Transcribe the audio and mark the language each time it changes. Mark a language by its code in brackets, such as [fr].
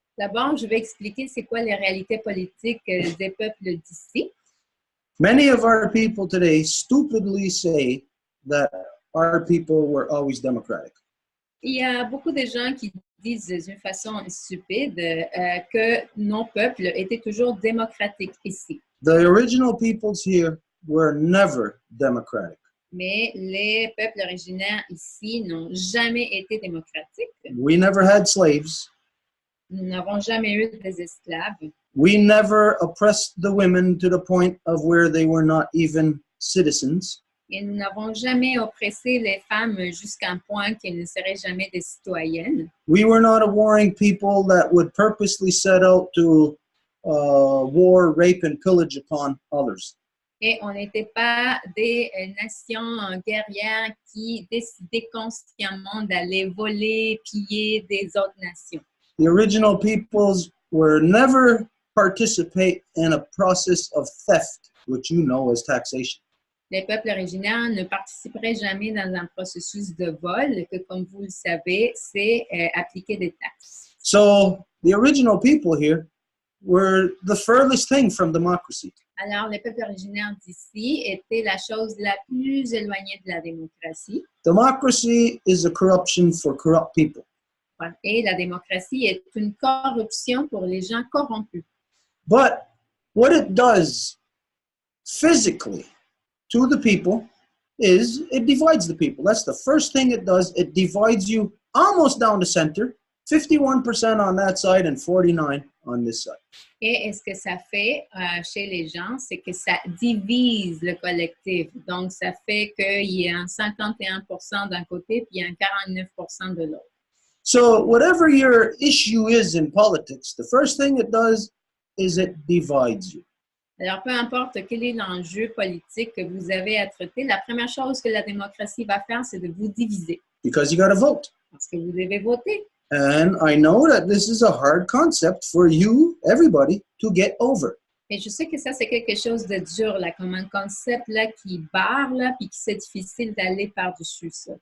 [fr] D'abord, je vais expliquer c'est quoi les réalités politiques des peuples d'ici. [en] Many of our people today stupidly say that our people were always democratic. [fr] Il y a beaucoup de gens qui disent d'une façon stupide que nos peuples étaient toujours démocratiques ici. [en] The original peoples here were never democratic. [fr] Mais les peuples originaires ici n'ont jamais été démocratiques. [en] We never had slaves. [fr] Nous n'avons jamais eu des esclaves. [en] We never oppressed the women to the point of where they were not even citizens. [fr] Et nous n'avons jamais oppressé les femmes jusqu'à un point qu'elles ne seraient jamais des citoyennes. [en] We were not a warring people that would purposely set out to war, rape, and pillage upon others. [fr] Et on n'était pas des nations guerrières qui décidaient consciemment d'aller voler, piller des autres nations. [en] The original peoples were never participate in a process of theft, which you know as taxation. [fr] Les peuples originaires ne participeraient jamais dans un processus de vol que, comme vous le savez, c'est appliquer des taxes. [en] So the original people here were the furthest thing from democracy. [fr] Alors, les peuples originaires d'ici étaient la chose la plus éloignée de la démocratie. [en] Democracy is a corruption for corrupt people. [fr] Et la démocratie est une corruption pour les gens corrompus. [en] But what it does physically to the people is it divides the people. That's the first thing it does. It divides you almost down the center, 51% on that side and 49% on this side. [fr] Et ce que ça fait chez les gens, c'est que ça divise le collectif. Donc, ça fait qu'il y a un 51% d'un côté puis un 49% de l'autre. [en] So whatever your issue is in politics, the first thing it does is it divides you. [fr] Alors, peu importe quel est l'enjeu politique que vous avez à traiter, la première chose que la démocratie va faire, c'est de vous diviser. [en] Because you got to vote. [fr] Parce que vous devez voter. [en] And I know that this is a hard concept for you, everybody, to get over. [fr] Et je sais que ça, c'est quelque chose de dur, là, comme un concept là, qui barre, là, puis que c'est difficile d'aller par-dessus ça.